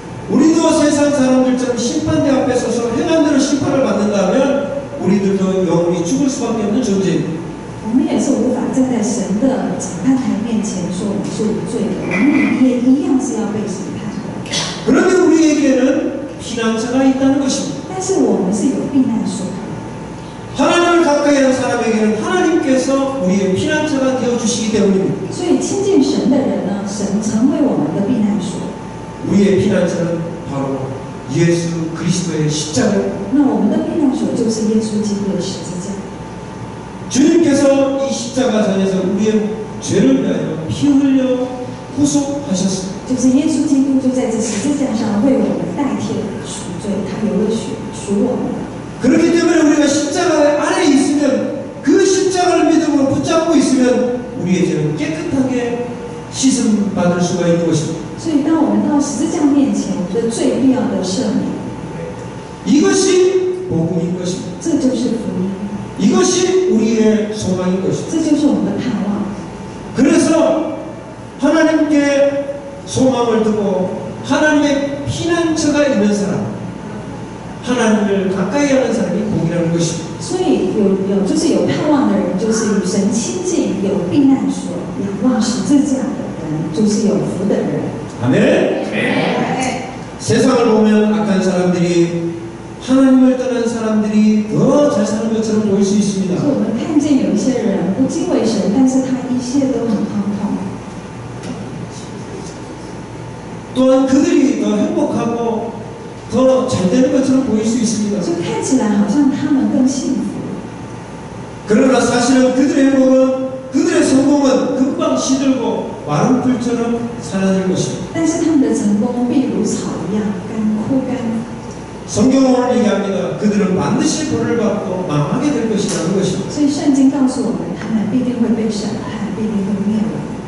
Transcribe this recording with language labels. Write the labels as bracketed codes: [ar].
[ko] 우리도 세상 사람들처럼 심판대 앞에 서서 행한 대로 심판을 받는다면 우리들도 영원히 죽을 수밖에 없는 존재입니다. [zh] 我们也是无法站在神的审判台面前说我们是无罪的，我们也一样是要被审判的。 [ko] 그런데 우리에게는 피난처가 있다는 것입니다. [zh] 但是我们是有避难所的。 [ko] 하나님을 가까이 하는 사람에게는 하나님께서 우리의 피난처가 되어 주시기 때문입니다. [zh] 所以亲近神的人呢，神成为我们的避难所。 [ko] 우리의 피난처는 바로 예수 그리스도의 십자가입니다. [zh] 那我们的避难所就是耶稣基督的十字架。 [ko] 주님께서 이 십자가상에서 우리의 죄를 위하여 피 흘려 후속하셨습니다. [zh] 就是耶稣基督就在这十字架上为我们代替了赎罪，他流了血赎我们。 [ko] 그렇기 때문에 우리가 십자가 안에 있으면 그 십자가를 믿음으로 붙잡고 있으면 우리의 죄는 깨끗하게 씻음 받을 수가 있는 것입니다. [zh] 所以当我们到十字架面前，我们的罪必要得赦免。 [ko] 이것이 복음인 것입니다. [zh] 这就是福音， [ko] 이것이 우리의 소망인 것입니다. [zh] 这就是我们的盼望。 [ko] 그래서 하나님께 소망을 두고 하나님의 피난처가 있는 사람, 하나님을 가까이 하는 사람이 복이라는 것입니다. [zh] 所以就是有盼望的人，就是与神亲近，有避难所，仰望十字架的人，就是有福的人。 [ko] 아멘. 세상을 보면 악한 사람들이 하나님을 떠난 사람들이 더 잘 사는 것처럼 보일 수 있습니다. [zh] 所以我们看见有一些人不敬畏神，但是他一切都很亨通。 [ko] 또한 그들이 더 행복하고 더 잘 되는 것처럼 보일 수 있습니다. [zh] 就看起来好像他们更幸福， [ko] 그러나 사실은 그들의 행복은 그들의 성공은 금방 시들고 마른 풀처럼 사라질 것입니다. [zh] 但是他们的成功必如草一样枯干。 [ko] 성경은 오늘 얘기합니다. 그들은 반드시 벌을 받고 망하게 될 것이라는 것입니다. [zh] 所以圣经告诉我们，他们必定会被审判，必定会灭亡。